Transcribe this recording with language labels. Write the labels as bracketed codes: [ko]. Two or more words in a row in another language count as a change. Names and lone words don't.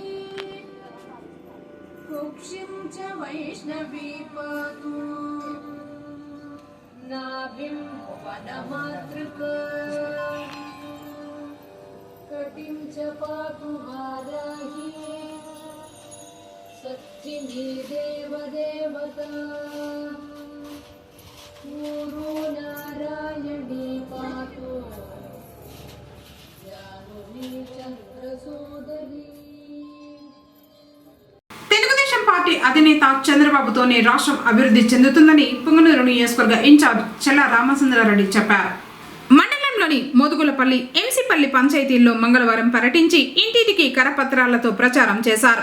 [sa] कुक्षिं च वैष्णवी पातु नाभिं भुवनमातृका कटिं च पातु वाराही सच्चिनी देवदेवता ऊरू नारायणी पातु [te] తెలుగుదేశం పార్టీ అధినేత చంద్రబాబుతోనే రాష్ట్రం అభివృద్ధి చెందుతుందని పొంగనూరు నియోజకవర్గ ఇన్ఛార్జ్ చెల్లా రామచంద్రారెడ్డి చెప్పారు. మండలంలోని మోదుగులపల్లి, ఎంసీపల్లి పంచాయతీల్లో మంగళవారం పర్యటించి ఇంటింటికి కరపత్రాలతో ప్రచారం చేశారు.